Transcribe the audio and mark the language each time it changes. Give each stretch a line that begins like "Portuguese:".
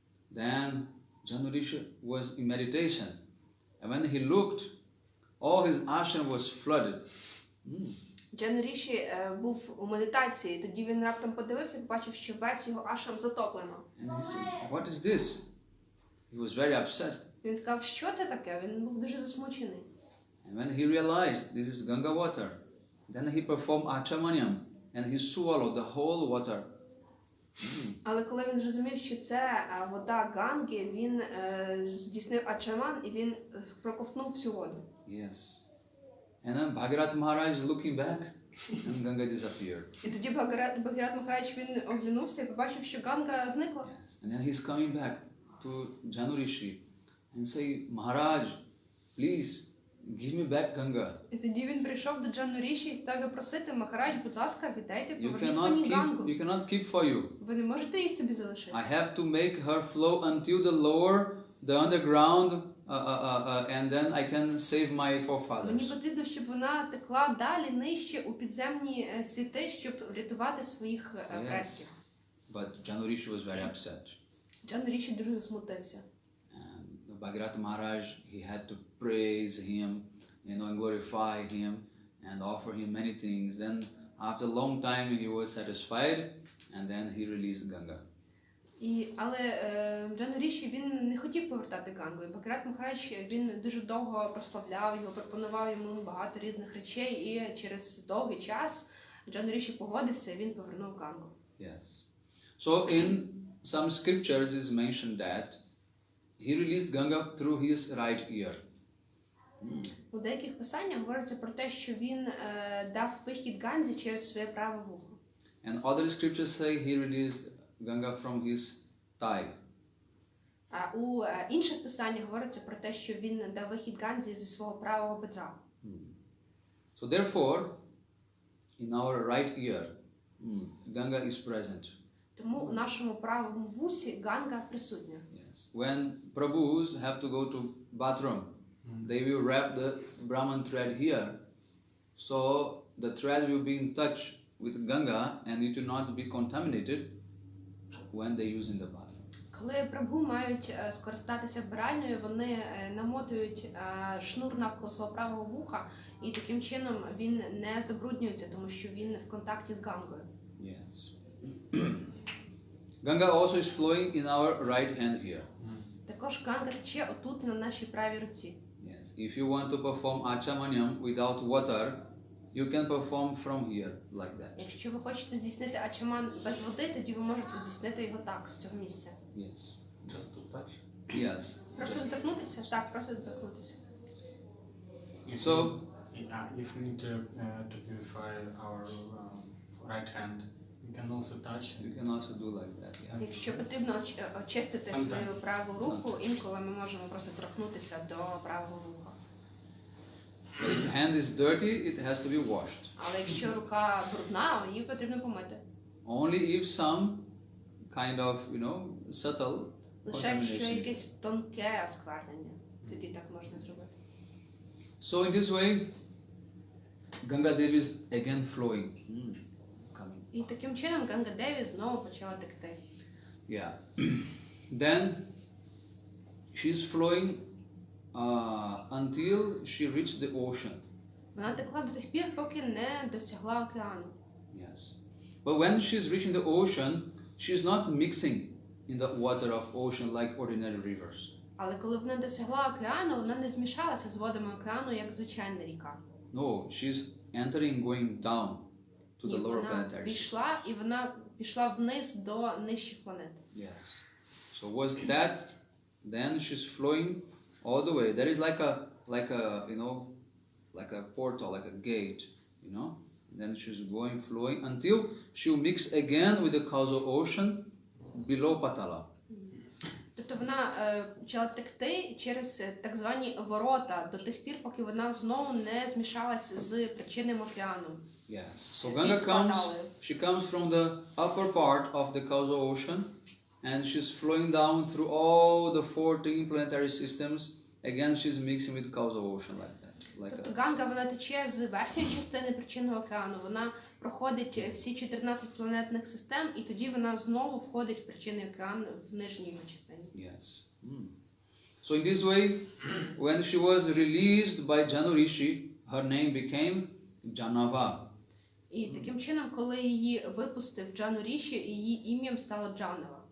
English: Then Janu Rishi was in meditation, and when he looked, all his ashram was flooded.
Ukrainian: Джану Ріші був у медитації, тоді він раптом подивився і побачив, що весь його ашрам затоплено.
English: And he said, "What is this?" He was very upset.
Ukrainian: Він сказав, що це таке? Він був дуже засмучений.
English: And when he realized this is Ganga water, then he performed Achamanyam and he swallowed the whole water.
Ukrainian: Але коли він зрозумів, що це вода Ганги, він здійснив ачаман і він проковтнув всю воду.
English: Yes. And then Bhagirath Maharaj is looking back and Ganga disappeared.
Ukrainian: І тоді Бхагірат Махарадж, він оглянувся і побачив, що Ганга зникла.
English: Yes. And then he's coming back to Janu Rishi and say, Maharaj, please give me back Ganga.
Ukrainian: І тоді він прийшов до Джану Ріші і став його просити: Махарадж, будь ласка, віддайте,
English: You
Ukrainian: поверніть мені Гангу.
English: cannot keep for you.
Ukrainian: Ви не можете її собі залишити.
English: I have to make her flow until the lower, the underground, and then I can save my
Ukrainian: Мені
English: forefathers.
Ukrainian: потрібно, щоб вона текла далі, нижче, у підземні світи, щоб врятувати своїх предків.
English: But Janu Rishi was very upset.
Ukrainian: Джану Ріші дуже засмутився.
English: And Bhagirath Maharaj, he had to praise him, and glorify him, and offer him many things. Then, after a long time, he was satisfied, and then he released Ganga.
Ukrainian: Але Джану Ріші, він не хотів повертати Гангу. І Бхагірат Махарадж, він дуже довго прославляв його, пропонував йому багато різних речей, і через довгий час Джану Ріші погодився, і він повернув Гангу.
English: Yes. So in some scriptures is mentioned that he released Ganga through his right ear.
Ukrainian: У деяких писаннях говориться про те, що він дав вихід Ганзі через своє праве вухо.
English: And other scriptures say he released Ganga from his thigh.
Ukrainian: А у інших писаннях говориться про те, що він дав вихід Ганзі зі свого правого бедра.
English: So therefore, in our right ear, Ganga is present.
Ukrainian: Тому у нашому правому вусі Ганга присутня.
English: Yes. When Prabhus have to go to bathroom, they will wrap the Brahman thread here, so the thread will be in touch with Ganga and it will not be contaminated when they use in the bathroom.
Ukrainian: Коли Прабху мають скористатися вбиральнею, вони намотують шнур навколо свого правого вуха, і таким чином він не забруднюється, тому що він в контакті з Гангою.
English: Yes. Ganga also is flowing in our right hand here.
Ukrainian: Також Ганга тече отут на нашій правій руці.
English: Yes. If you want to perform Achamanyam without water, you can perform from here, like that.
Ukrainian: Якщо ви хочете здійснити ачаман без води, тоді ви можете здійснити його так, з цього місця.
English: Yes. Just to touch. Yes.
Ukrainian: Просто доторкнутися? Так, просто доторкнутися.
English: So, if we need to purify our right hand, we can also touch. you can also do like that. Yeah.
Ukrainian: Якщо потрібно очистити свою
English: Sometimes.
Ukrainian: праву руку, інколи ми можемо просто торкнутися до правого вуха.
English: But if hand is dirty, it has to be washed.
Ukrainian: Але якщо рука брудна, її потрібно помити.
English: Only if some kind of, subtle
Ukrainian: Лише якщо
English: contamination.
Ukrainian: якесь тонке осквернення, тоді так можна зробити.
English: So in this way, Ganga Devi is again flowing. Coming.
Ukrainian: І таким чином Ганга Деві знову почала текти.
English: Yeah. Then she's flowing until she reached the ocean.
Ukrainian: Вона текла до тих пір, поки не досягла океану.
English: Yes. But when she's reaching the ocean, she's not mixing in the water of ocean like ordinary rivers.
Ukrainian: Але коли вона досягла океану, вона не змішалася з водами океану, як звичайна ріка.
English: No, she's entering, going down to the
Ukrainian: Ні,
English: lower
Ukrainian: вона
English: planetaries.
Ukrainian: пішла, і вона пішла вниз до нижчих планет.
English: Yes. So was that? Then she's flowing all the way. There is like a you know, like a portal, like a gate, you know. Then she's going, flowing until she'll mix again with the causal ocean below Patala.
Ukrainian: Тобто вона почала текти через так звані ворота до тих пір, поки вона знову не змішалася з причинним океаном.
English: Yes. So Ganga comes. She comes from the upper part of the causal ocean, and she's flowing down through all the 14 planetary systems. Again, she's mixing with causal ocean like that.
Ukrainian: Тобто Ганга, вона тече з верхньої частини причинного океану, вона проходить всі 14 планетних систем, і тоді вона знову входить в причинний океан в нижній його частині.
English: Yes. So in this way, when she was released by Janu Rishi, her name became Janava.
Ukrainian: І таким чином, коли її випустив Джану Ріші, її ім'ям стало Джанава.